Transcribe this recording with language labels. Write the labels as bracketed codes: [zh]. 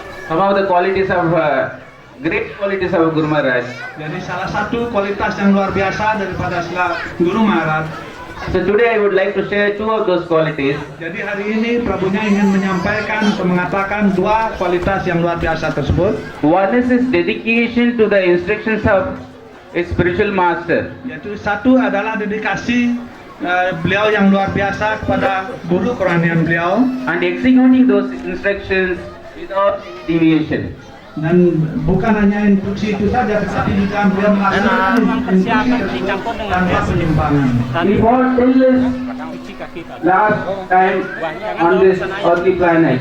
[en] Some of the qualities of great qualities of Guru Maharaj. [id] Jadi salah satu kualitas yang luar biasa daripada Guru Maharaj. [en] So today I would like to share two of those qualities. [id] Jadi hari ini Prabunya ingin menyampaikan atau mengatakan dua kualitas yang luar biasa tersebut. [en] One is his dedication to the instructions of a spiritual master. [id] Yaitu satu adalah dedikasi beliau yang luar biasa kepada guru kerohanian beliau. [en] And executing those instructions without deviation. [id] Dan bukan hanya instruksi itu saja, tetapi juga beliau melaksanakan instruksi tanpa penyimpangan. [en] He fought till his last time on this earthly planet.